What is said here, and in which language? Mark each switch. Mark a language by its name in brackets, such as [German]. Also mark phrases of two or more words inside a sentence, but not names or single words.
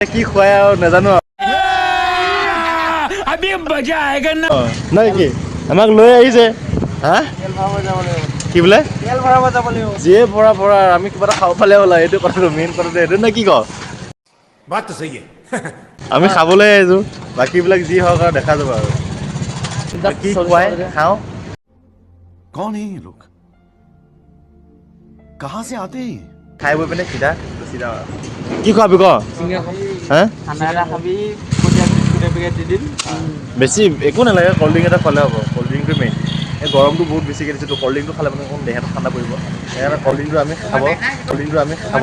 [Assamese] কি খুৱাই আৰু নাজানো [Hindi] अभी मजा आएगा ना [Assamese] নাই কি আমাক লৈ আহিছে হা কি বোলে যিয়ে ভৰা ভৰা আমি কিবা এটা খাব পালে ওলা এইটো কথাটো মেইন কথাটো এইটো নে কি ক [Hindi] बात तो सही है [Assamese] আমি খাবলৈ আহিছো বাকীবিলাক যি হওক আৰু দেখা যাব আৰু কি খুৱাই খাওঁ [Hindi] कौन है ये लोग कहाँ से आते हैं [Assamese] খাই বৈ পিনে চিধা গুচি যাওঁ আৰু কি খোৱাবি ক হা বেছি একো নালাগে [English] cold drink [Assamese] এটা খালে হ'ব [English] cold drinkটো [Assamese] মেইন এই গৰমটো বহুত বেছিকৈ দিছে তো [English] cold drinkটো [Assamese] খালে মানে অকণ দেহাটো ঠাণ্ডা পৰিব সেইকাৰণে [English] cold drinkটো [Assamese] আমি খাব